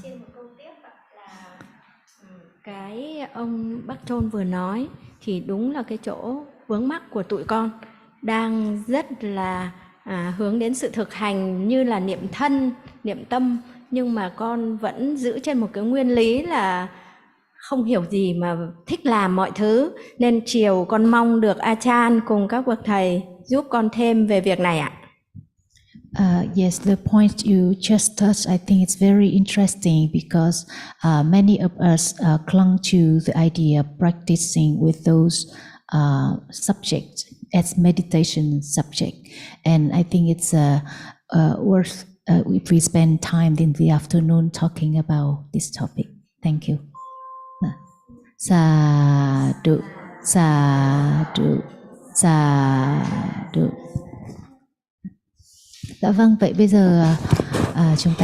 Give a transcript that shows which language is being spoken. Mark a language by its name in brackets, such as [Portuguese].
[Vietnamese] Xin một câu tiếp là cái ông Bắc Trôn vừa nói thì đúng là cái chỗ vướng mắc của tụi con đang rất là hướng đến sự thực hành như là niệm thân, niệm tâm, nhưng mà con vẫn giữ trên một cái nguyên lý là không hiểu gì mà thích làm mọi thứ, nên chiều con mong được Achan cùng các bậc thầy giúp con thêm về việc này ạ. [English] Yes, the point you just touched, I think it's very interesting because many of us clung to the idea of practicing with those subjects as meditation subject, and I think it's worth if we spend time in the afternoon talking about this topic. Thank you. [Pali] Sadhu, sadhu, sadhu. [Vietnamese] Dạ vâng, vậy bây giờ chúng ta